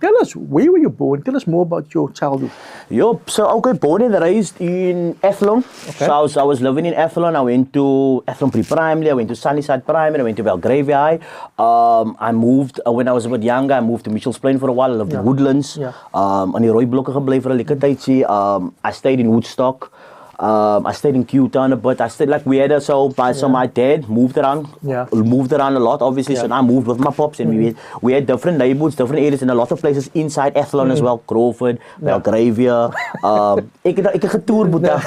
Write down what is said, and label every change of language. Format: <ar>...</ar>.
<en>Tell us, where were you born? Tell us more about your childhood. So born and raised in Athlone. Okay. So I was living in Athlone. I went to Athlone Pre-Primary, I went to Sunnyside Primary, I went to Belgravia High. I moved, when I was a bit younger, I moved to Mitchell's Plain for a while. I lived in Woodlands.</en> <af>On die rooi blokke gebly vir 'n lekker tydjie.</af> <en>I stayed in Woodstock. I stayed in Q-Town a bit. I stayed like we had so my dad moved around a lot, obviously. So I moved with my pops, and we had different neighborhoods, different areas, and a lot of places inside Athlone as well.</en> <af>Crawford, Belgravia. Ek het getoer, Boeta.</af>